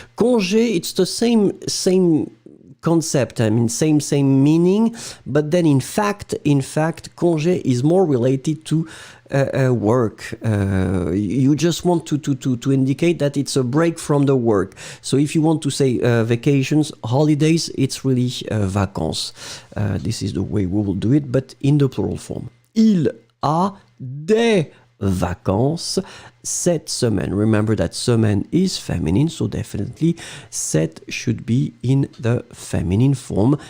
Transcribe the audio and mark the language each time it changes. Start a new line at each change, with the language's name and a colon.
English: Congé, it's the same concept, I mean, same meaning, but then in fact, congé is more related to work. You just want to indicate that it's a break from the work. So if you want to say vacations, holidays, it's really vacances. This is the way we will do it, but in the plural form.
French: Il a des vacances cette semaine.
English: Remember that semaine is feminine, so definitely cette should be in the feminine form.